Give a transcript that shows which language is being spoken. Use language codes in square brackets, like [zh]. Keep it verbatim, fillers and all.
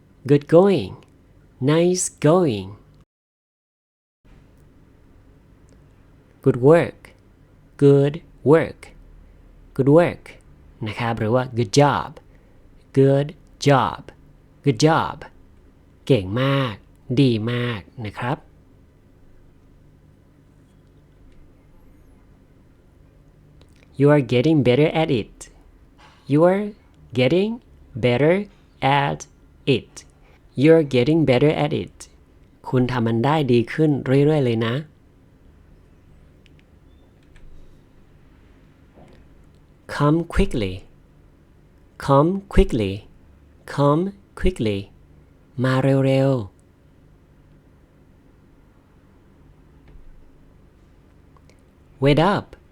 [en] Good going Nice going Good work Good work Good work [th] นะครับหรือว่า [en] Good job Good job Good job [th] เก่งมากดีมากนะครับ [en] You are getting better at it. You are getting better at it. You're getting better at it. [th] คุณทำมันได้ดีขึ้นเรื่อยๆเลยนะ [en] Come quickly. Come quickly. Come quickly. [th] มาเร็วๆ [en] Wait up.